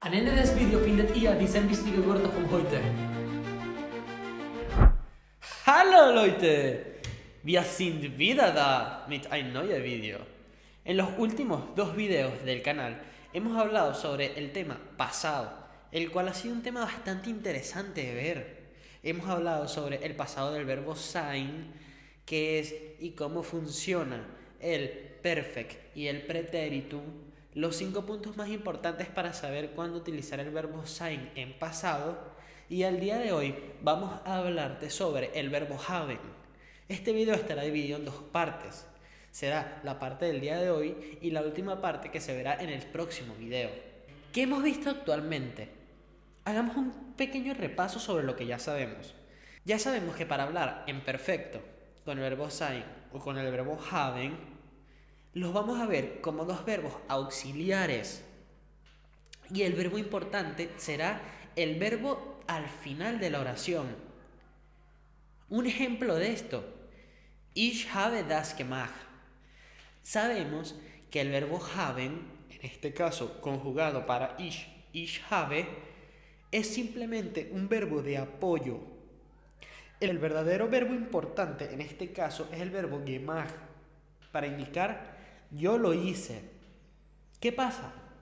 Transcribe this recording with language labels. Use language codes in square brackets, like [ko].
[de] En dit video findet ihr diesen wichtigen Wörter von heute. Hallo Leute, wir sind wieder da mit ein neues Video. [es] En los últimos dos videos del canal hemos hablado sobre el tema pasado, el cual ha sido un tema bastante interesante de ver. Hemos hablado sobre el pasado del verbo sein, qué es y cómo funciona el perfect y el pretéritum, los 5 puntos más importantes para saber cuándo utilizar el verbo sein en pasado, y al día de hoy vamos a hablarte sobre el verbo haben. Este video estará dividido en dos partes. Será la parte del día de hoy y la última parte que se verá en el próximo video. ¿Qué hemos visto actualmente? Hagamos un pequeño repaso sobre lo que ya sabemos. Ya sabemos que para hablar en perfecto con el verbo sein o con el verbo haben, los vamos a ver como dos verbos auxiliares. Y el verbo importante será el verbo al final de la oración. Un ejemplo de esto: [de] Ich habe das gemacht. [es] Sabemos que el verbo haben, en este caso conjugado para ich habe, es simplemente un verbo de apoyo. El verdadero verbo importante en este caso es el verbo gemacht, para indicar yo lo hice. ¿Qué pasa?